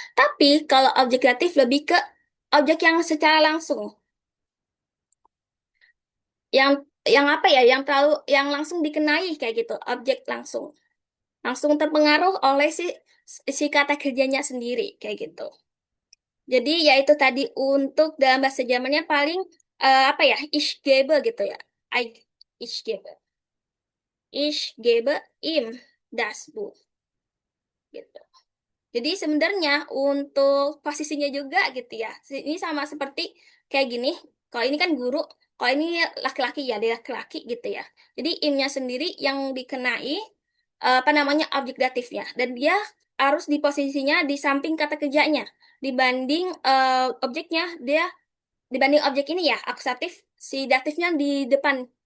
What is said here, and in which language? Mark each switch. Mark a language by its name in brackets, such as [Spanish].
[Indonesian] Tapi kalau objek datif lebih ke objek yang secara langsung, yang apa ya, yang terlalu yang langsung dikenai kayak gitu, objek langsung terpengaruh oleh si kata kerjanya sendiri kayak gitu. Jadi yaitu tadi untuk dalam bahasa Jermannya paling apa ya, ich gebe gitu ya. [German] I, ich gebe. Ich gebe ihm das Buch [Indonesian] gitu. Jadi sebenarnya untuk posisinya juga gitu ya. Ini sama seperti kayak gini. Kalau ini kan guru, kalau ini laki-laki ya, dia laki-laki gitu ya. Jadi imnya sendiri yang dikenai apa namanya objek datifnya, dan dia harus di posisinya di samping kata kerjanya dibanding objeknya, dia dibanding objek ini ya akusatif, si datifnya di depan.